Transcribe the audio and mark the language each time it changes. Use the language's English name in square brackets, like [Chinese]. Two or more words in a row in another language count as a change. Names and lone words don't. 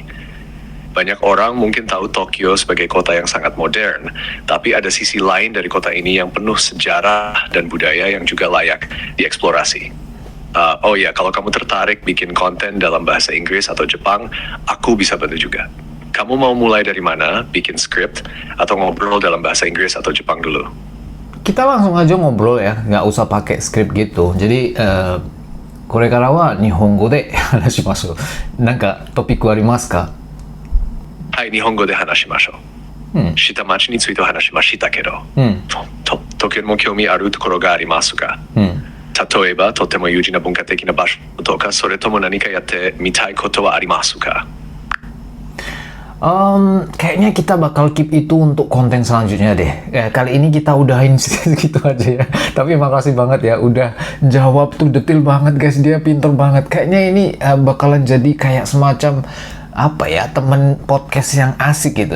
[Indonesian] Banyak orang mungkin tahu Tokyo sebagai kota yang sangat modern, tapi ada sisi lain dari kota ini yang penuh sejarah dan budaya yang juga layak dieksplorasi. Oh ya, kalau kamu tertarik bikin konten dalam bahasa Inggris atau Jepang, aku bisa bantu juga. Kamu mau mulai dari mana? Bikin skrip atau ngobrol dalam bahasa Inggris atau Jepang dulu? Kita langsung aja ngobrol ya, nggak usah pakai skrip gitu. Jadi, [Japanese] これからは日本語で話しましょう。なんかトピックありますか？はい、日本語で話しましょう。下町について話しましたけど、東京にも興味あるところがありますが、例えばとても有事な文化的な場所とか、それとも何かやってみたいことはありますか？ [Indonesian] Kayaknya kita bakal keep itu untuk konten selanjutnya deh. Kali ini kita udahin segitu aja ya. Tapi makasih banget ya udah jawab tuh detail banget guys. Dia pinter banget. Kayaknya ini bakalan jadi kayak semacam apa ya, temen podcast yang asik gitu.